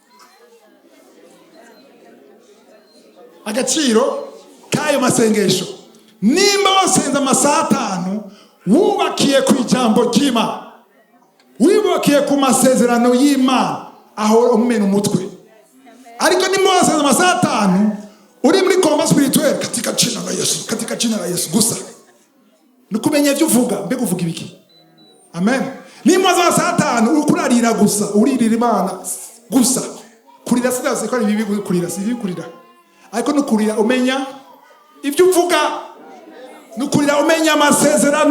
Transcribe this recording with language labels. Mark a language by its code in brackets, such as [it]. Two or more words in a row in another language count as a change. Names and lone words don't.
[rw] Agaciro kayo masengesho. Nimba wasenza amasaha 5 wubakiye ku ijambo ry'Imana, wibakiye ku masezerano y'Imana, aho umena umutwe. Ariko nimba wasenza amasaha 5 uri muri [fr] combat spirituel [sw] katika jina la Yesu [rw] gusa nukumenya ibyo uvuga mbega uvuga ibiki. Amen. Nimba wasenza amasaha 5 ukurarira gusa uririra Imana gusa kurira sidaze ko ari bibi kurira sibi kurira, ariko nukurira umenya ibyo uvuga, nukurira umenya amasezerano.